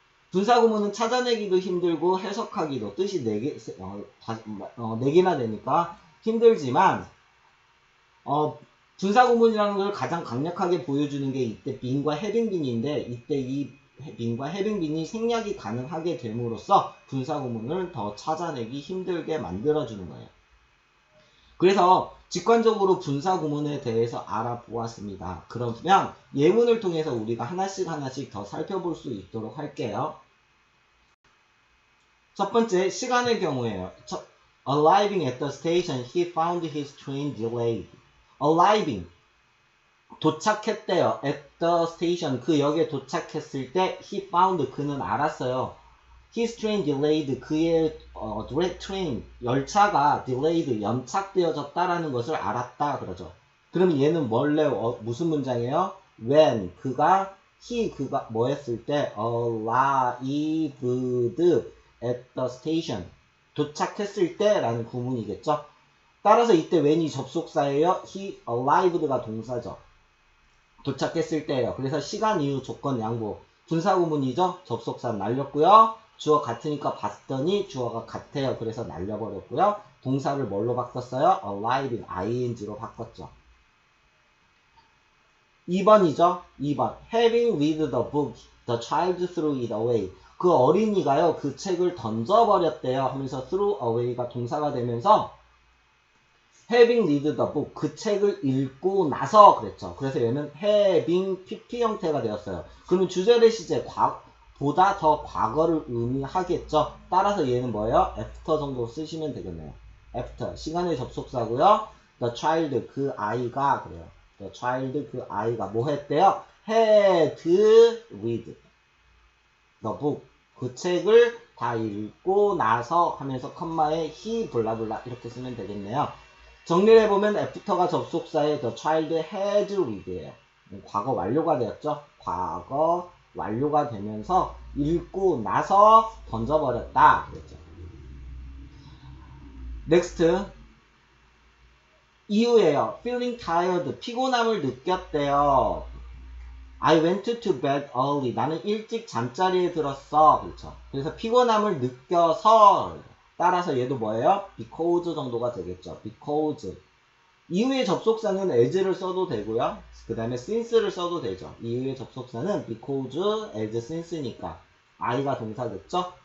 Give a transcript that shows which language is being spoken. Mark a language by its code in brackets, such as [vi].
[ko] 분사 구문은 찾아내기도 힘들고 해석하기도 뜻이 4개나 되니까 힘들지만 분사 구문이라는 걸 가장 강력하게 보여주는 게 이때 being과 having been인데 이때 이 being과 having been이 생략이 가능하게 됨으로써 분사 구문을 더 찾아내기 힘들게 만들어주는 거예요. 그래서 직관적으로 분사 구문에 대해서 알아보았습니다. 그러면 예문을 통해서 우리가 하나씩 더 살펴볼 수 있도록 할게요. 첫 번째, 시간의 경우에요. [en] Arriving at the station, he found his train delayed. Arriving, [ko] 도착했대요. [en] At the station, [ko] 그 역에 도착했을 때 [en] he found, [ko] 그는 알았어요. [en] His train delayed, [ko] 그의 train, 열차가 delayed, 연착되어졌다라는 것을 알았다 그러죠. 그럼 얘는 원래 무슨 문장이에요? When, 그가 뭐 했을 때 [en] arrived at the station, [ko] 도착했을 때 라는 구문이겠죠. 따라서 이때 when이 접속사예요. he arrived가 동사죠. 도착했을 때예요. 그래서 시간, 이유, 조건, 양보, 분사 구문이죠. 접속사 날렸고요. 주어 같으니까 봤더니 주어가 같아요. 그래서 날려버렸고요. 동사를 뭘로 바꿨어요? arriving, ing로 바꿨죠. 2번이죠. 2번. [en] Having read the book, the child threw it away. [ko] 그 어린이가요, 그 책을 던져버렸대요 하면서 threw away가 동사가 되면서 [en] having read the book, [ko] 그 책을 읽고 나서 그랬죠. 그래서 얘는 having pp 형태가 되었어요. 그러면 주절의 시제 보다 더 과거를 의미하겠죠. 따라서 얘는 뭐예요? after 정도 쓰시면 되겠네요. after, 시간의 접속사고요. [en] the child, [ko] 그 아이가 그래요. the child, 그 아이가 뭐 했대요? [en] had read the book, [ko] 그 책을 다 읽고 나서 하면서 컴마에 he 블라블라 이렇게 쓰면 되겠네요. 정리를 해보면 after가 접속사에 [en] the child had read [ko] 예요. 과거 완료가 되었죠. 과거 완료가 되면서 읽고 나서 던져버렸다 그랬죠. next, 이유예요. [en] feeling tired, [ko] 피곤함을 느꼈대요. [en] I went to bed early, [ko] 나는 일찍 잠자리에 들었어. 그렇죠. 그래서 피곤함을 느껴서, 따라서 얘도 뭐예요? because 정도가 되겠죠. [en] because. [ko] 이후의 접속사는 as를 써도 되고요. 그 다음에 since를 써도 되죠. 이후의 접속사는 because, as, since니까 I가 동사겠죠.